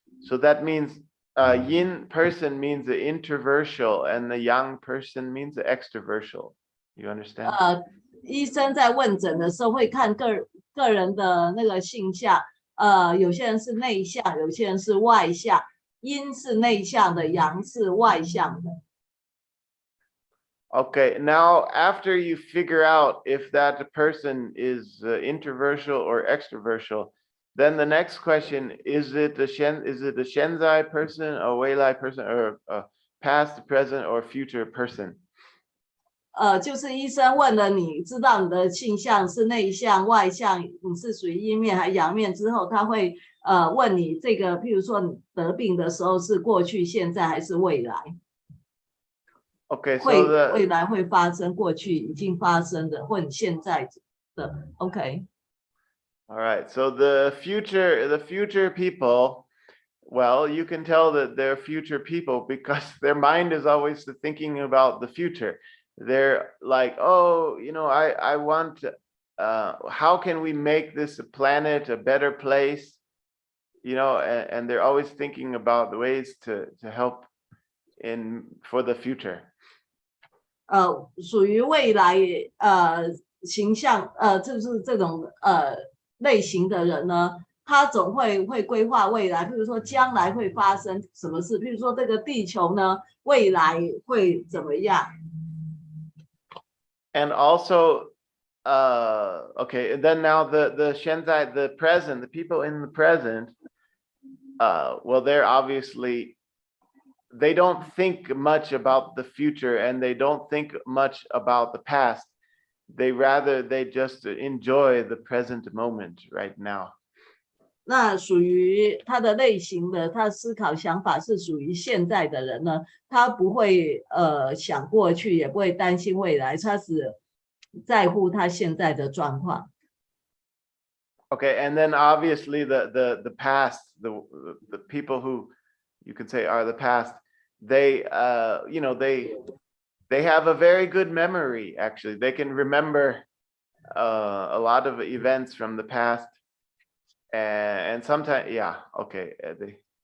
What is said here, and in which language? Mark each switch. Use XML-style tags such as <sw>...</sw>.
<en>So that means yin person means the introversial and the yang person means the extroversial. You understand?</en> <zh>医生在问诊的时候会看个人的那个性向，有些人是内向，有些人是外向，阴是内向的，阳是外向的。</zh> <en>Okay, now after you figure out if that person is introversial or extroversial, then the next question, is it a shenzai person, a weilai person, or a past, present, or future person?</en> <zh>就是医生问了你，知道你的性向是内向、外向，你是属于阴面还是阳面之后，他会问你这个，譬如说你得病的时候是过去、现在还是未来。</zh> <en>Okay, so</en> <zh>未来会发生，过去已经发生的，或你现在的。</zh> <en>Okay. All right, so the future people, well, you can tell that they're future people because their mind is always thinking about the future. They're like, oh, you know, I want, how can we make this planet a better place? You know, and they're always thinking about the ways to help for the future.</en> <zh>属于未来形象就是这种类型的人呢，他总会规划未来，譬如说将来会发生什么事，譬如说这个地球呢，未来会怎么样。</zh> <en>And also, okay, and then now the shenzai, the present, the people in the present, well, they're obviously, they don't think much about the future and they don't think much about the past. They just enjoy the present moment right now.</en> <zh>那属于他的类型的，他思考想法是属于现在的人呢，他不会想过去，也不会担心未来，他只在乎他现在的状况。</zh> <en>Okay, and then obviously the past, the people who you could say are the past, they you know, they have a very good memory. Actually, they can remember a lot of events from the past, and sometimes, yeah, okay, they.</en>